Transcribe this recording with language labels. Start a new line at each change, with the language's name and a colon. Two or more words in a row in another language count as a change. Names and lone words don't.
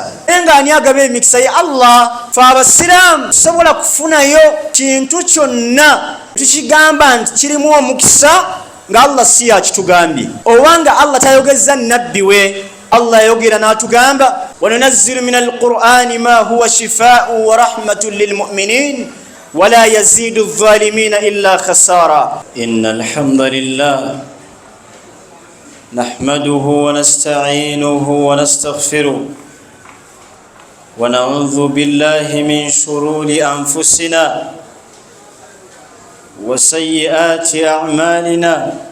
Ganda: Naye ng'ani agaba emikisa? Ye Allah. Fe abasiraamu tusobola kufunayo kintu kyonna tukigamba nti kirimu omukisa nga Allah si yakitugambye, obanga Allah tayogezza nnabbi we.
Arabic: Allah yayogera n'atugamba, وننزل من القرآن ما هو شفاء ورحمة للمؤمنين ولا يزيد الظالمين إلا خسارا. إن الحمد لله نحمده ونستعينه ونستغفره ونعوذ بالله من شرور أنفسنا وسيئات أعمالنا.